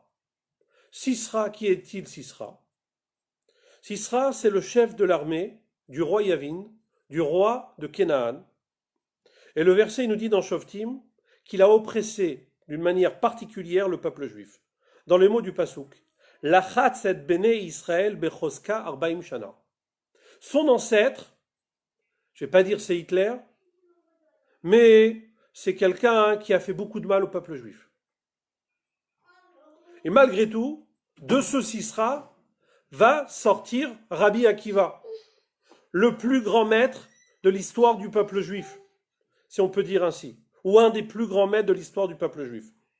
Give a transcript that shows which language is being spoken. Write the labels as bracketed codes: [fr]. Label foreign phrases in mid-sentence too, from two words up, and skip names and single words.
[fr] Sisra, qui est-il Sisra? Sisra, c'est le chef de l'armée du roi Yavin, du roi de Canaan. Et le verset il nous dit dans Shoftim qu'il a oppressé d'une manière particulière le peuple juif. Dans les mots du Passouk, [he] לחץ את בני ישראל בחוזקה ארבעים שנה. [fr] Son ancêtre, je ne vais pas dire c'est Hitler, mais c'est quelqu'un qui a fait beaucoup de mal au peuple juif. Et malgré tout, de ce Sisra va sortir Rabbi Akiva, le plus grand maître de l'histoire du peuple juif, si on peut dire ainsi, ou un des plus grands maîtres de l'histoire du peuple juif.